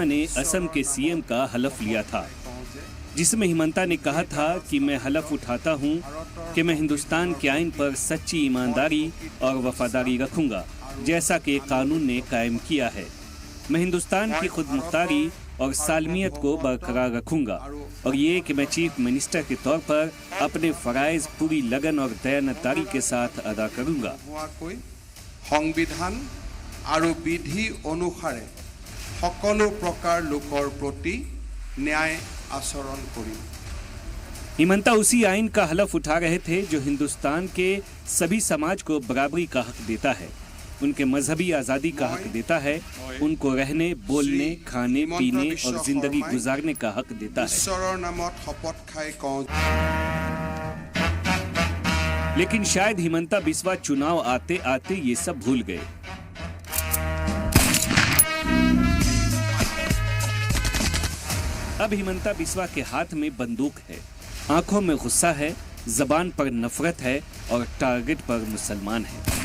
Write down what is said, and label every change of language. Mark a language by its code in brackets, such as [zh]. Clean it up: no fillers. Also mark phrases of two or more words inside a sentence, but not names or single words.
[hi] ने असम के सीएम का हलफ लिया था, जिसमें हिमंता ने कहा था कि मैं हलफ उठाता हूं कि मैं हिंदुस्तान के आइन पर सच्ची ईमानदारी और वफादारी रखूंगा, जैसा कि कानून ने कायम किया है। मैं हिंदुस्तान की खुदमुख्तारी और सालमियत को बरकरार रखूंगा और ये कि मैं [en] Chief Minister [hi] के तौर पर अपने फराइज पूरी लगन और दयानतदारी के साथ अदा करूंगा। [as] সংবিধান আৰু বিধি অনুসাৰে সকলো প্ৰকাৰ লোকৰ প্ৰতি ন্যায় আচৰণ কৰিম। [hi] हिमंता उसी आइन का हलफ उठा रहे थे जो हिंदुस्तान के सभी समाज को बराबरी का हक देता है, उनके मजहबी आज़ादी का हक देता है, उनको रहने, बोलने, खाने, पीने और जिंदगी गुजारने का हक देता है। [as] ঈশ্বৰৰ নামত শপত খাই কওঁ। [hi] लेकिन शायद हिमंता बिस्वा चुनाव आते आते ये सब भूल गए। अब हिमंता बिस्वा के हाथ में बंदूक है, आंखों में गुस्सा है, जबान पर नफरत है और टारगेट पर मुसलमान है।